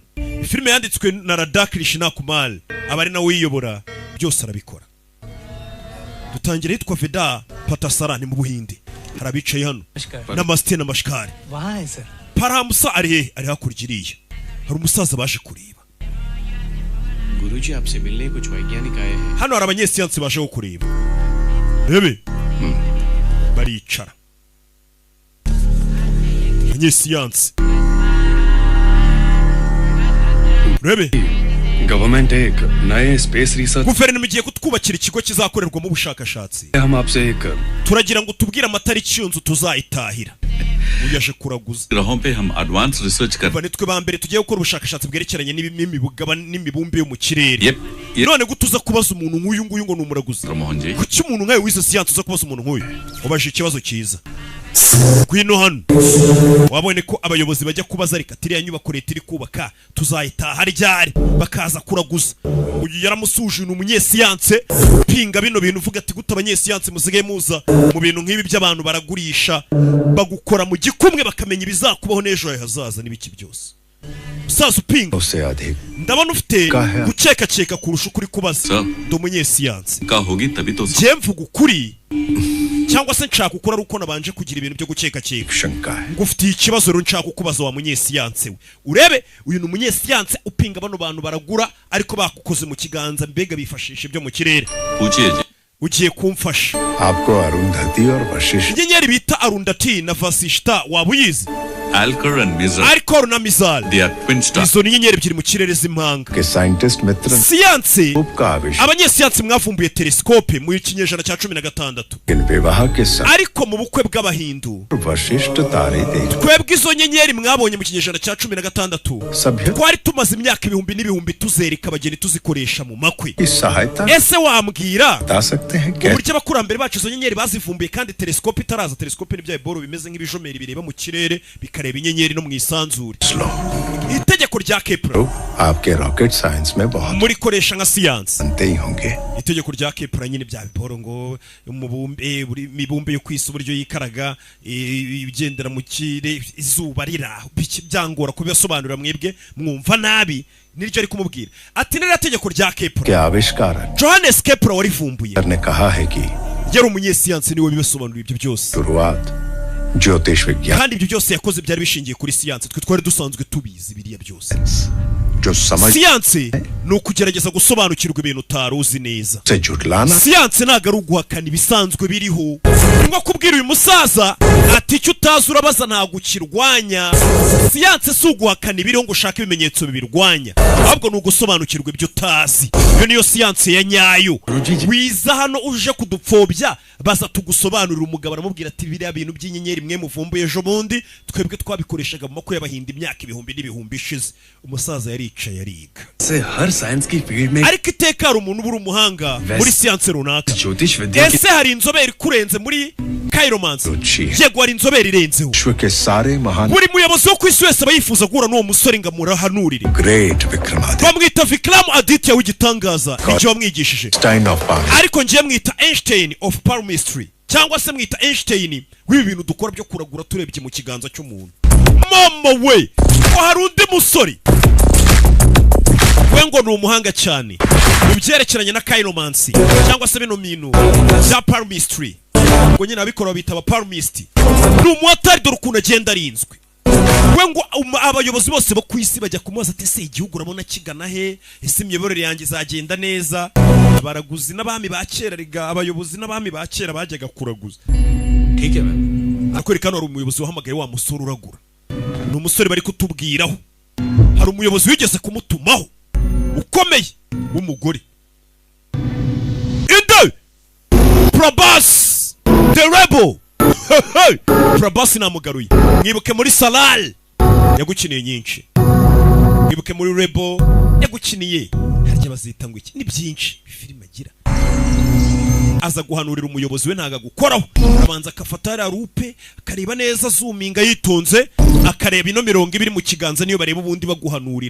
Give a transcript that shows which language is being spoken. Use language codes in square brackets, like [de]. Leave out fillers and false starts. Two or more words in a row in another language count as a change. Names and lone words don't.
[rw] Filime yanditswe na Radha Krishna Kumar, abari nawe uyiyobora, byose arabikora. Dutangira yitwa Veda Patasarani mu Buhinde. Harabicaye hano Namaste na Mashkari. Wahaye sir. Paramusa ari hakurigiriye. Hari umusaza baje kureba. [hi] गुरुजी आपसे मिलने कुछ वैज्ञानिक आए हैं. [rw] Hano hari abanyesiyansi baje kureba. Rebe. Baricara. Abanyesiyansi. Rebe. [hi] गवर्नमेंट एक नए [en] space research [rw] guverinoma igiye kutwubakira ikigo kizakorerwamo ubushakashatsi. [hi] हम आपसे एक [rw] Turagira ngo tubwire amatariki y'inzu tuzayitahira. Uyaje kuraguza. [hi] ग्रहों पे हम [en] advance research [hi] कर [rw] Bane twe bambere tugiye gukora ubushakashatsi bwerekeranye n'imibumbe yo mu kirere. Yep. None gutuza kubaza umuntu nk'uyu nguyu ngo numuraguza. [hi] मोहन जी [rw] Kuki umuntu nkawe wize siyansi uza kubaza umuntu nk'uyu? Ubaje ikibazo cyiza. Kwino hano wabone ko abayobozi bajya kubaza reka tiriya nyubako leta iri kubaka tuzayitaha ryari, bakaza kuraguza. Uyu yaramusuje n'umunyesiyanse pinga bino bintu uvuga ati gute abanyesiyanse musigaye muza mu bintu nk'ibi by'abantu baragurisha bagukora mu gikumwe bakamenya ibizakubaho n'ejo hazaza n'ibiki byose. Saza upinga [hi] उससे अधिक [rw] ndabona ufite gukeka kurusha ukuri kubaza. Ndo umunyesiyanse [hi] का होगी तभी तो [rw] je mvuga ukuri cyangwa se nshaka ukora ari uko nabanje kugira ibintu byo gukeka [hi] शंका है. [rw] ngufitiye ikibazo rero nshaka kubaza wa munyesiyanse we. Urebe uyu n'umunyesiyanse upinga bano bantu baragura ariko bakukoze mu kiganza mbega bifashisha ibyo mu kirere. [hi] पूछिए जी [rw] Ugiye kumfasha. [hi] आपको अरुंधति और वशिष्ठ [rw] Inyenyeri bita Arundhati na Vasishta waba uyizi? [en] Alcor and Mizar [rw] Alcor na Mizar. [en] they are twin stars. [rw] Izo ni inyenyeri ebyiri mu kirere z'impanga. [hi] के साइंटिस्ट मित्र [rw] Siyanse [hi] का आविष्कार [rw] abanyesiyanse mwavumbuye telescope mu kinyejana cya 16. [hi] इन विवाह के साथ [rw] Ariko mu bukwe bw'abahindu [hi] वशिष्ठ तारे देख [rw] twebwe izo nyenyeri mwabonye mu kinyejana cya 16 [hi] सभ्य [rw] twari tumaze imyaka ibihumbi n'ibihumbi tuzereka abageni tuzikoresha mu makwe. [hi] की सहायता [rw] Ese wambwira [hi] बता सकते हैं क्या [rw] uburyo abakurambere bacu izo nyenyeri bazivumbuye kandi telescope itaraza? Telescope ni bya boro bimeze nk'ibijomeri bireba mu kirere akareba inyenyeri no mu isanzure. Slow. Itegeko rya Kepler [hi] तो आपके [en] rocket science [hi] में बहुत [rw] muri koresha nka siyansi. [hi] जानते ही होंगे. [rw] Itegeko rya Kepler nyine bya biporo ngo umubumbe buri mibumbe yo kwisi uburyo yikaraga ibigendera mu kire izuba rira byangora kubisobanurira mwebwe mwumva nabi niryo ari kumubwira ati nira tegeko rya Kepler [hi] क्या आविष्कार [rw] Johannes Kepler warivumbuye [hi] ने कहा है कि [rw] yari umunyesiyansi niwe bibasobanurira ibyo byose [hi] शुरुआत ज्योतिष विज्ञान [rw] kandi ibyo byose yakoze byari bishingiye kuri siyansi twe twari dusanzwe tubizi biriya byose. [hi] जो समझ [rw] Siyansi ni ukugerageza gusobanukirwa ibintu utaruzi neza. [hi] से जुटलाना [rw] Siyansi ntago ari uguhakana ibisanzwe biriho. Ngo kubwira uyu musaza ati icyo utazi urabaza ntago ukirwanya. Siyansi si uguhakana ibiriho ngo ushake ibimenyetso bibirwanya, ahubwo ni ugusobanukirwa ibyo utazi. Iyo niyo siyansi ya nyayo. Wiza hano uje kudupfobya baza tugusobanurira umugabo aramubwira ati biriya bintu by'inyenyeri mwe muvumbuye ejo bundi twebwe twabikoreshaga mu mako y'abahinda imyaka ibihumbi n'ibihumbi ishize. Umusaza yaricaye ariga [hi] से हर साइंस की फील्ड में [rw] ariko iteka hari umuntu ubura umuhanga muri siyansi runaka. [hi] ज्योतिष विद्या [rw] Ese hari inzobere kurenze muri chiromancy? Yego hari inzobere irenzeho. [hi] विश्व के सारे महान [rw] Buri muyobozi wo ku isi wese aba yifuza guhura n'uwo musore ngo amurahanurire. [hi] ग्रेट विक्रमादित्य [rw] Bamwita Vikram Aditya w'igitangaza nicyo wamwigishije, [en] stein of power [rw] ariko ngiye mwita [en] Einstein of palmistry [rw] cyangwa se mwita Einstein w'ibi bintu dukora byo kuragura turebye mu kiganza cy'umuntu. Mama we ko hari undi musore we ngo ni umuhanga cyane mu byerekeranye na chiromancy cyangwa se bino bintu bya palmistry, ngo nyine abikora bitaba palmist. Ni umuhatari dore ukuntu agenda arinzwe. We ngo abayobozi bose bo ku isi bajya kumubaza ati ese igihugu urabona kigana he, ese imiyoborere yanjye izagenda neza. Abaraguzi n'abami ba kera riga abayobozi n'abami ba kera bajyaga kuraguza. [hi] ठीक है मैम [rw] Akwereka hano hari umuyobozi wahamagaye wa musore uragura. Ni umusore bari kutubwiraho. Hari umuyobozi wigeze kumutumaho ukomeye w'umugore. Inde Prabhas [en] the rebel. [rw] Prabhas namugaruye. Mwibuke muri Salal yagukiniye nyinshi. Mwibuke muri Rebel yagukiniye. Harya bazita ngo iki? Ni byinshi filime agira. Aza guhanurira umuyobozi we ntaga gukoraho. Abanza akafata ya rupe akareba neza zoominga yitonze akareba ino mirongo ibiri mu kiganza niyo bareba ubundi baguhanurira.